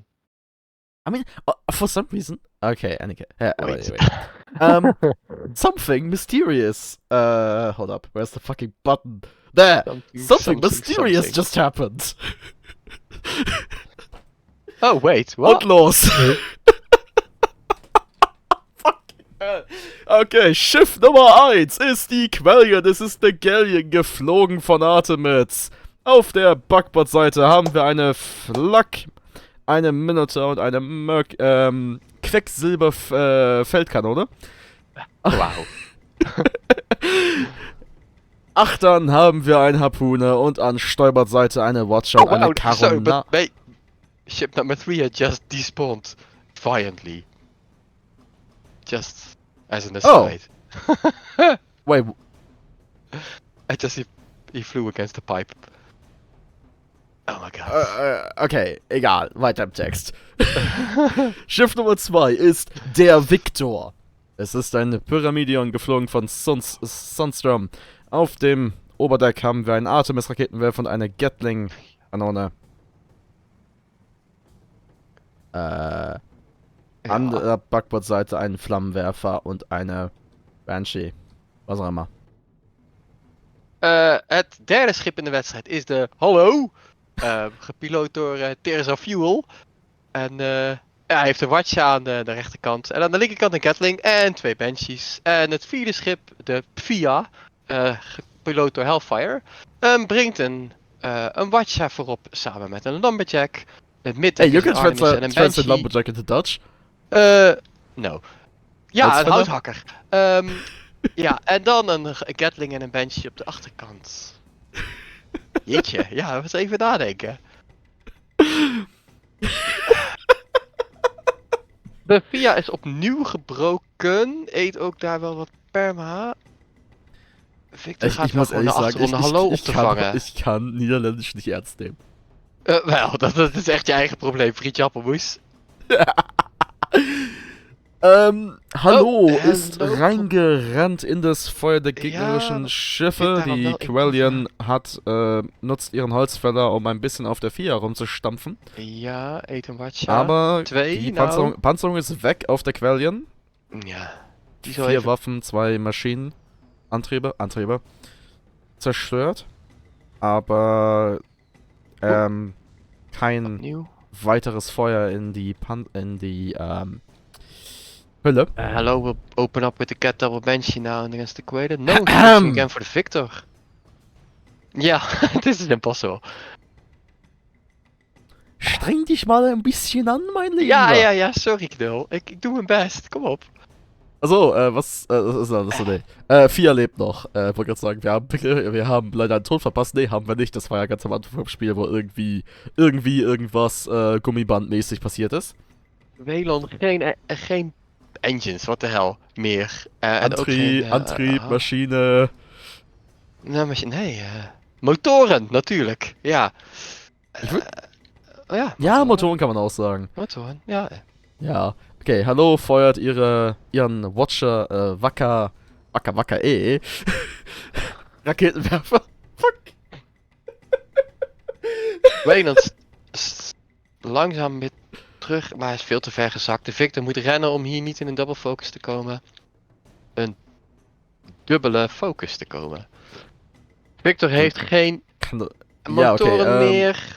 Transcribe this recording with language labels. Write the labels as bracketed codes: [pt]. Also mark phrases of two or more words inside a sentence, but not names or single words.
[en] I mean, for some reason. Okay, anyway. Wait. Anyway. Something mysterious. Hold up. Where's the fucking button? There. Something mysterious just happened. Oh wait, what? Outlaws. [de] Okay, Schiff Nummer 1 ist die Quellion. Es ist eine Galleon geflogen von Artemis. Auf der Backbordseite haben wir eine Flak, eine Minotaur und eine Quecksilber-Feldkanone. Wow. Achtern haben wir eine Harpune und an Steuerbordseite eine Watcher und eine [en] Sorry, Karona. but wait. Ship number 3 had just despawned violently. Just as an aside. Wait, He flew against the pipe. Oh my god. [de] okay, egal, weiter im Text. Schiff Nummer 2 ist der Victor. Es ist ein Pyramidion geflogen von Sunstrom. Auf dem Oberdeck haben wir einen Artemis-Raketenwerfer und eine Gatling-Kanone. An der Backbordseite einen Flammenwerfer und eine Banshee. Was auch immer. [nl] Het derde schip in de wedstrijd is de Hallo. Gepiloot door Terza Fuel. En hij heeft een watje aan de rechterkant. En aan de linkerkant een Gatling en 2 Banshees. En het vierde schip, de Pvia, gepiloot door Hellfire, brengt een watje voorop samen met een Lumberjack. Het midden [en] Hey, you can [nl] en een [en] translate Lumberjack into Dutch. No. [nl] Ja, een houthakker. Ja, en dan een Gatling en een Banshee op de achterkant. Jeetje, ja, eens even nadenken. De VIA is opnieuw gebroken. Eet ook daar wel wat perma. Victor gaat wel gewoon naar achter om de hallo op te vangen. [de] Ich kann Niederländisch nicht ernst nehmen. [nl] Wel, dat is echt je eigen probleem, Frietje Appelmoes. [de] Hallo ist reingerannt in das Feuer der gegnerischen Schiffe. Die Quellion nutzt ihren Holzfäller, um ein bisschen auf der Via rumzustampfen. [nl] Ja, eet een watje. [de] Aber die Panzerung ist weg auf der Quellion. Ja. 4 Waffen, 2 Maschinenantriebe zerstört. Aber kein weiteres Feuer in die Hölle. [en] Hello, we'll open up with the Cat Double Banshee now against the Quader. No, again for the Victor. Ja, this is impossible. [de] Streng dich mal ein bisschen an, mein Lieber. [nl] Ja, sorry Knul. Ik doe mijn best, kom op. [de] Also, was ist das? Nee. Via lebt noch. Wollte gerade sagen, wir haben leider einen Tod verpasst. Nee, haben wir nicht. Das war ja ganz am Anfang vom Spiel, wo irgendwie irgendwas gummibandmäßig passiert ist. [nl] Welon, geen engines, [en] what the hell, [nl] meer. [de] Antrieb, Maschine. [nl] Nee, Motoren, natuurlijk, ja. [de] Ja, Motoren kann man auch sagen. Motoren, ja. Ja, okay, hallo, feuert ihren Watcher, Wacker Raketenwerfer. Fuck. [nl] Welon langzaam weer terug, maar hij is veel te ver gezakt. De Victor moet rennen om hier niet in een [en] double focus [nl] te komen. Een dubbele focus te komen. Victor heeft geen motoren meer.